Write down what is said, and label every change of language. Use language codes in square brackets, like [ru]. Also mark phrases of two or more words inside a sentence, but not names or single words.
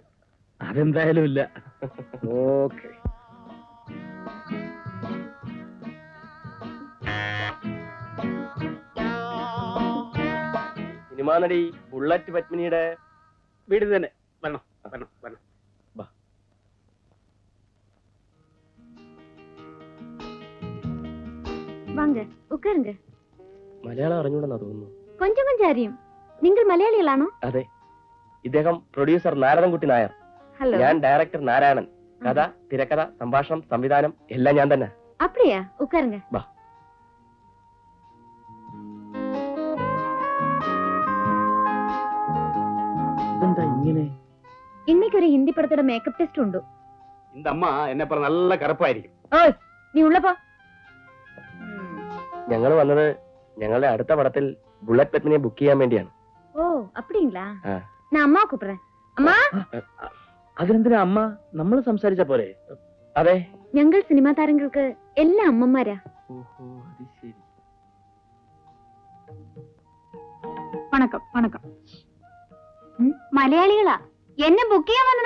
[ml] അതെന്തായാലും ഇല്ല. ഓക്കെ. സിനിമാ നടി ബുള്ളറ്റ് പത്മിനിയുടെ വീട് തന്നെ. വരണം വരണം വരണം. [ta] வாங்க உட்காருங்க. [ml] മലയാളം അറിഞ്ഞൂടെന്നാ തോന്നുന്നു. [ta] கொஞ்சம் கொஞ்சம் அறியும். [ml] നിങ്ങൾ മലയാളികളാണോ? അതെ. ഇദ്ദേഹം പ്രൊഡ്യൂസർ നാരായണൻകുട്ടി നായർ. ഹലോ. ഞാൻ ഡയറക്ടർ നാരായണൻ. കഥ, തിരക്കഥ, സംഭാഷണം, സംവിധാനം എല്ലാം ഞാൻ തന്നെ. [ta] அப்படியா? உட்காருங்க. [ml] വാ. ഇതെന്താ ഇങ്ങനെ? [ta] இன்னைக்கு ஒரு ஹிந்தி படத்தோட மேக்கப் டெஸ்ட் உண்டு. இந்த அம்மா என்ன [ml] പറ നല്ല കറുപ്പായിരിക്കും. [ta] ஓய், நீ உள்ள போ. [ml] ഞങ്ങൾ വന്നത് ഞങ്ങളുടെ അടുത്ത പടത്തിൽ ബുള്ളറ്റ് പത്മിനിയെ ബുക്ക് ചെയ്യാൻ വേണ്ടിയാണ്. [ta] ஓ, அப்படிங்களா? நான் அம்மா கூப்பிடுறேன். அம்மா. [ml] അതിനെന്തിനാ അമ്മ? നമ്മൾ സംസാരിച്ച പോലെ. അതെ, ഞങ്ങൾ സിനിമാ താരങ്ങൾക്ക് എല്ലാ അമ്മമാരാ. [ta] வணக்கம் வணக்கம். [ml] മലയാളികളാ, എന്നെ ബുക്ക് ചെയ്യാൻ വന്നതാ.